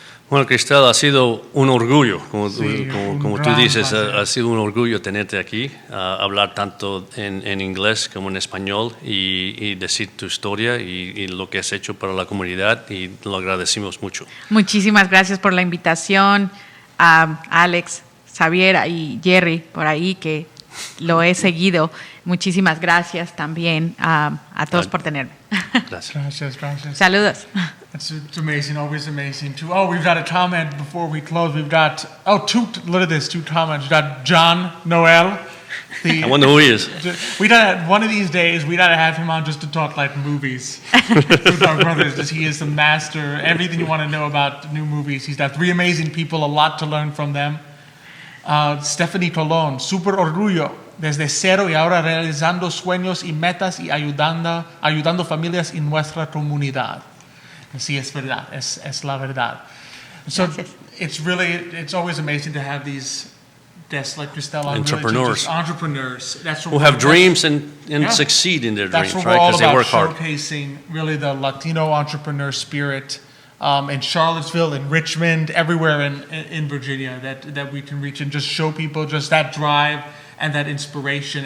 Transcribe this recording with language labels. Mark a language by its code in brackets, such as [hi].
[es] Bueno, Cristel, ha sido un orgullo, como tú dices, ha sido un orgullo tenerte aquí, hablar tanto en inglés como en español y decir tu historia y lo que has hecho para la comunidad, y lo agradecemos mucho. Muchísimas gracias por la invitación a Alex, Xavier y Jerry por ahí, que lo he seguido. Muchísimas gracias también a todos por tenerme. Gracias. Saludos. [en] It's amazing, always amazing. We've got a comment before we close. We've got, look at this, 2 comments. We've got John Noel. I wonder who he is. One of these days, we gotta have him on just to talk like movies with our brothers. He is the master. Everything you want to know about new movies. He's got 3 amazing people, a lot to learn from them. [es] Stephanie Colón, super orgullo. Desde cero y ahora realizando sueños y metas y ayudando familias en nuestra comunidad. Sí, es verdad, es la verdad. [en] So it's always amazing to have these guests like Cristel on. Entrepreneurs. Entrepreneurs. Who have dreams and succeed in their dreams, right? Because they work hard. That's what we're all about, showcasing really the Latino entrepreneur spirit in Charlottesville, in Richmond, everywhere in Virginia that we can reach and just show people just that drive and that inspiration.